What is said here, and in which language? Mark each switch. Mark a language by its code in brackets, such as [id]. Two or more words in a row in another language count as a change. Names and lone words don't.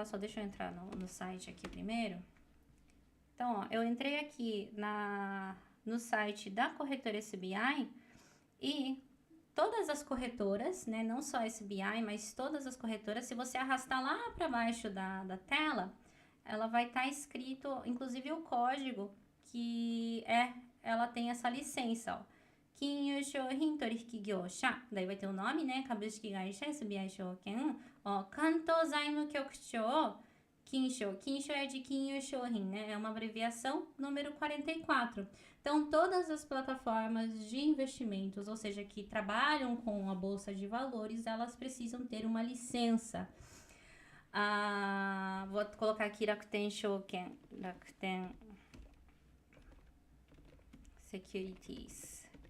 [pt] Só deixa eu entrar no site aqui primeiro. Então, ó, eu entrei aqui no site da corretora SBI e todas as corretoras, né? Não só a SBI, mas todas as corretoras, se você arrastar lá para baixo da tela, ela vai estar escrito, inclusive o código que ela tem essa licença, ó. [ja] 金融商品取引業者. [pt] Daí vai ter o nome, né? [ja] 株式会社SBI証券。Ó、関東財務局長. [pt] Kinsho. Kinsho é de [ja] 金融商品, [pt] né? É uma abreviação, número 44. Então, todas as plataformas de investimentos, ou seja, que trabalham com a Bolsa de Valores, elas precisam ter uma licença. Vou colocar aqui Rakuten Shouken, Rakuten Securities.